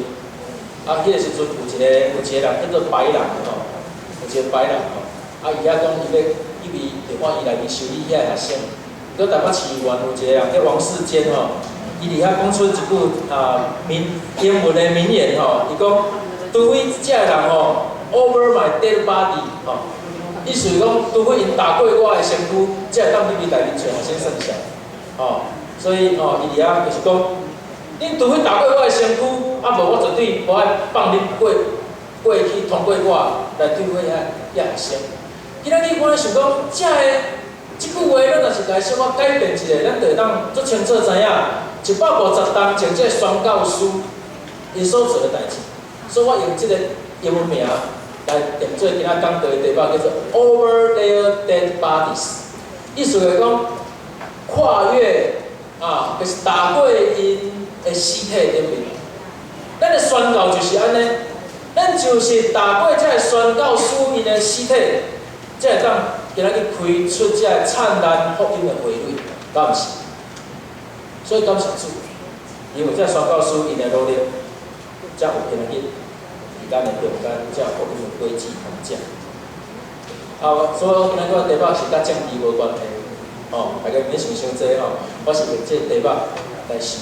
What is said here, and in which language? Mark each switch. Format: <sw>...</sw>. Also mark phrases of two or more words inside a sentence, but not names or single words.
<nan>迄个时阵有一个人叫做白人有一个白人伊遐讲伊要入去立法院内面修理遐个学生。搁台北市议员有一个人叫王世坚伊伫遐讲出一句英文的名言伊讲，除非这个人</nan> <en>over my dead body</en> <nan>意思是讲，除非因打过我的身躯，才会当入去内面找学生算账所以伊伫遐就是讲。恁除非打过我的身躯，无我绝对无爱放恁过去通过我来对付遐学生。今仔日我咧想讲，即句话，咱若是来小可改变一下，咱就会当足清楚知影，150当前这宣教师因所做的代志。所以我用这个英文名来念做今仔讲道的题目，叫做</nan> <en>Over Their Dead Bodies，</en> <nan>意思就是讲跨越就是踏过因的尸体顶面。咱的宣教就是安尼，咱就是踏过这个宣教师因的尸体，才会当今仔日开出这个灿烂福音的花蕊，敢毋是？所以感谢主，因为这宣教师因的努力，才有今仔日伫咱的中间，才有福音的轨迹通食。所以我今仔日我题目是甲政治无关系，大家免想伤济我是用这个题目来想。</nan>